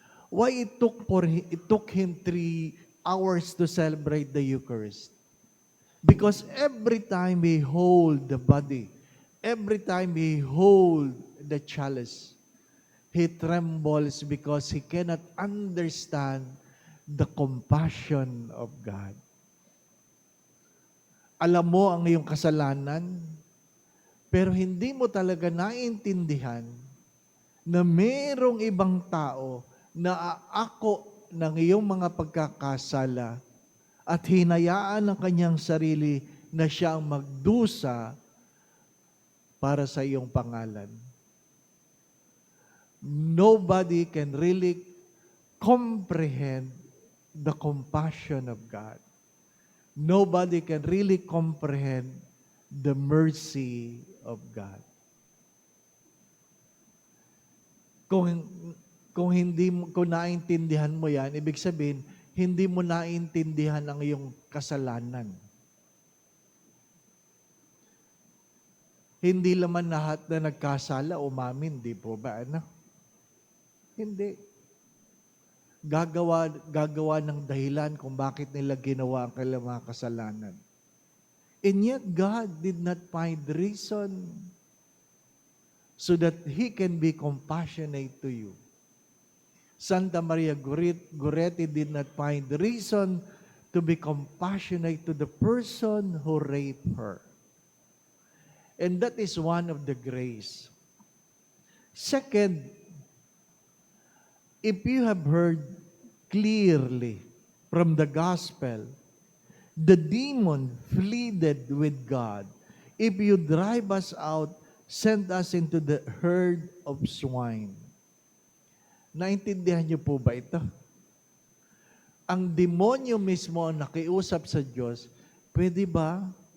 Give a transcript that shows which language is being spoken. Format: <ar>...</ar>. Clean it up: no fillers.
<en>Why it took him 3 hours to celebrate the Eucharist? Because every time we hold the body, every time we hold the chalice, he trembles because he cannot understand the compassion of God.</en> <tl>Alam mo ang iyong kasalanan, pero hindi mo talaga naiintindihan na merong ibang tao na aako ng iyong mga pagkakasala at hinayaan ng kanyang sarili na siya ang magdusa para sa iyong pangalan.</tl> <en>Nobody can really comprehend the compassion of God. Nobody can really comprehend the mercy of God.</en> <tl>Kung naintindihan mo yan, ibig sabihin, hindi mo naintindihan ang iyong kasalanan. Hindi naman lahat na nagkasala umamin, di po ba? Hindi. Gagawa ng dahilan kung bakit nila ginawa ang kanilang mga kasalanan.</tl> <en>And yet, God did not find reason so that He can be compassionate to you. Santa Maria Goretti did not find reason to be compassionate to the person who raped her. And that is one of the grace. Second, if you have heard clearly from the gospel, the demon pleaded with God, if you drive us out, send us into the herd of swine.</en> <tl>Naintindihan niyo po ba ito? Ang demonyo mismo ang nakiusap sa Diyos, pwede ba?</tl>